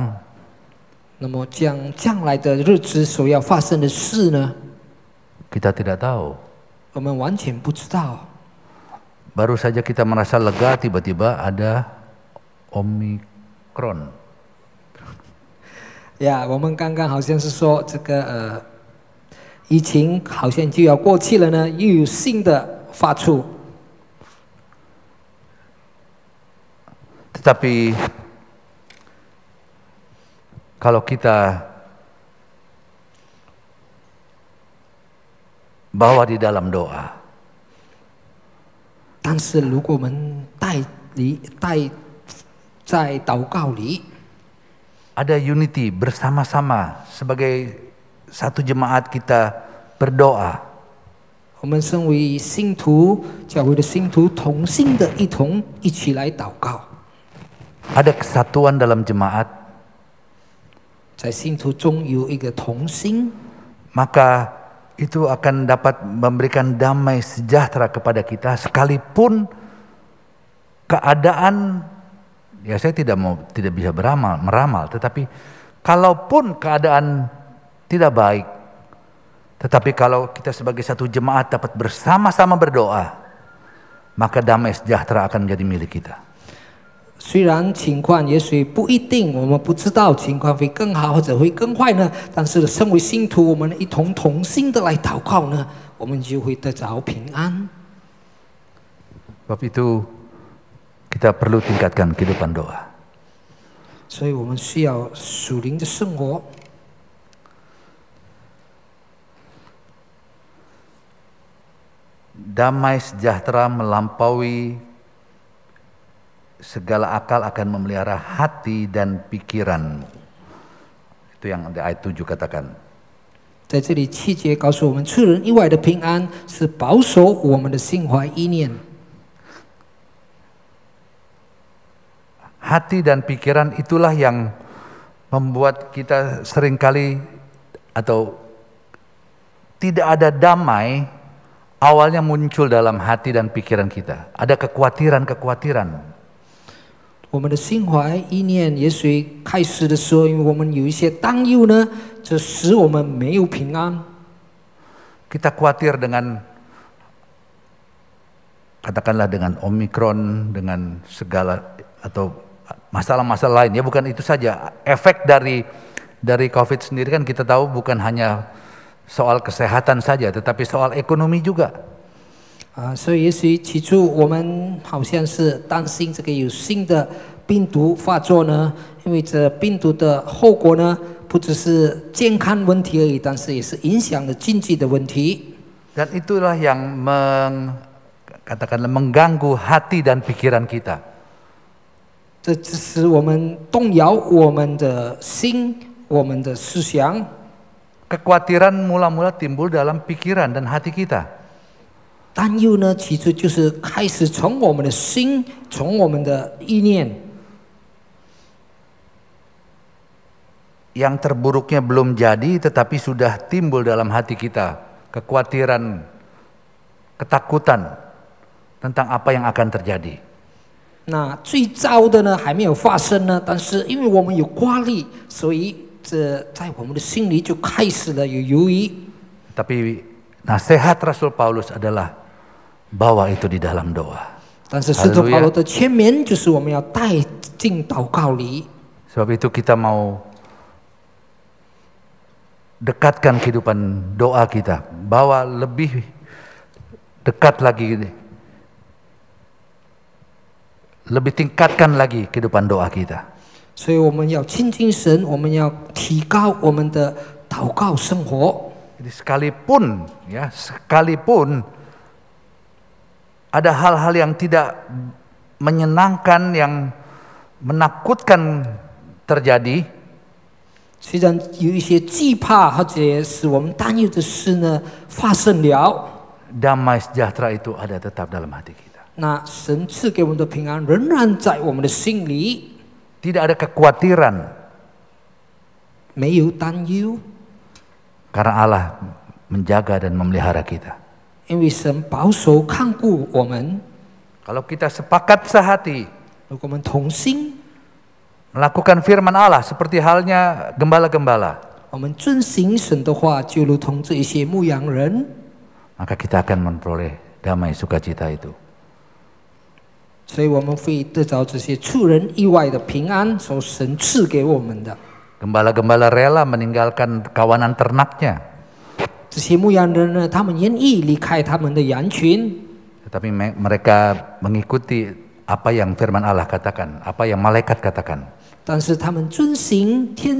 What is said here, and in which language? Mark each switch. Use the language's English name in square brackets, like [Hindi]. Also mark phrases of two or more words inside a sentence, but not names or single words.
[Chinese] 那么将来的日子所要发生的事呢？ [Indonesian] Kita tidak tahu. [Chinese] 我们完全不知道。 [Indonesian] Baru saja kita merasa lega, tiba-tiba ada Omicron. [Chinese] 呀，我们刚刚好像是说这个疫情好像就要过去了呢，又有新的发出。 [Indonesian] Tetapi kalau kita bawa di dalam doa. [Chinese] 但是如果我们带在祷告里， [Indonesian] ada unity bersama-sama sebagai satu jemaat kita berdoa. [Chinese] 我们身为信徒，教会的信徒，同心的一起来祷告。 [Indonesian] Ada kesatuan dalam jemaat, [Chinese] 在信徒中有一个同心， [Indonesian] maka itu akan dapat memberikan damai sejahtera kepada kita sekalipun keadaan, ya saya tidak bisa meramal, tetapi kalaupun keadaan tidak baik, tetapi kalau kita sebagai satu jemaat dapat bersama-sama berdoa, maka damai sejahtera akan menjadi milik kita. [Chinese] 虽然情况也许不一定，我们不知道情况会更好或者会更坏呢，但是身为信徒，我们一同心的来祷告呢，我们就会得着平安。 [Indonesian] Sebab itu kita perlu tingkatkan kehidupan doa. [Chinese] 所以我们需要属灵的生活。 [Indonesian] Damai sejahtera melampaui segala akal akan memelihara hati dan pikiranmu. Itu yang di ayat 7 katakan. [Chinese] 在这里7节告诉我们，出人意外的平安是保守我们的心怀意念。 [Indonesian] Hati dan pikiran itulah yang membuat kita seringkali atau tidak ada damai awalnya muncul dalam hati dan pikiran kita. Ada kekhawatiran-kekhawatiran. [Chinese] 我们的心怀意念，也许开始的时候，因为我们有一些担忧呢，这使我们没有平安。 [Indonesian] Kita khawatir dengan, katakanlah dengan Omikron, dengan segala atau masalah-masalah lain. Ya bukan itu saja. Efek dari COVID sendiri kan kita tahu bukan hanya soal kesehatan saja, tetapi soal ekonomi juga. [Chinese] 所以也许起初我们好像是担心这个有新的病毒发作呢，因为这病毒的后果呢，不只是健康问题而已，但是也是影响了经济的问题。 [Indonesian] Dan itulah yang katakanlah mengganggu hati dan pikiran kita. [Chinese] 这只使我们动摇我们的心，我们的思想。 [Indonesian] Kekhawatiran mula-mula timbul dalam pikiran dan hati kita. 担忧呢，其实就是开始从我们的心，从我们的意念。 Yang terburuknya belum jadi, tetapi sudah timbul dalam hati kita. Kekhawatiran, ketakutan tentang apa yang akan terjadi. [Chinese] 那最糟的呢还没有发生呢，但是因为我们有挂虑，所以这在我们的心里就开始了有犹豫。 [Indonesian] Tapi nasihat Rasul Paulus adalah bawa itu di dalam doa. [Chinese] 但是使徒保罗的劝勉就是我们要带进祷告里。 [Indonesian] Sebab itu kita mau dekatkan kehidupan doa kita, bawa lebih dekat lagi, lebih tingkatkan lagi kehidupan doa kita. [Chinese] 所以我们要亲近神，我们要提高我们的祷告生活。 [Indonesian] Jadi sekalipun ada hal-hal yang tidak menyenangkan, yang menakutkan terjadi, [Chinese] 虽然有一些惧怕或者使我们担忧的事呢发生了， [Indonesian] damai sejahtera itu ada tetap dalam hati kita. [Chinese] 那神赐给我们的平安仍然在我们的心里， [Indonesian] Tidak ada kekhawatiran, [Chinese] 没有担忧， [Indonesian] karena Allah menjaga dan memelihara kita. [Chinese] 因为神保守看顾我们。 [Indonesian] Kalau kita sepakat sehati [Chinese] 如果我们同心， [Indonesian] melakukan firman Allah seperti halnya gembala-gembala, [Chinese] 我们遵行神的话，就如同这一些牧羊人， [Indonesian] maka kita akan memperoleh damai sukacita itu. [Chinese] 所以我们会得着这些出人意外的平安，所神赐给我们的。 [Indonesian] Gembala-gembala rela meninggalkan kawanan ternaknya, [Chinese] 这些牧羊人呢，他们愿意离开他们的羊群， [Indonesian] tetapi mereka mengikuti apa yang firman Allah katakan, apa yang malaikat katakan.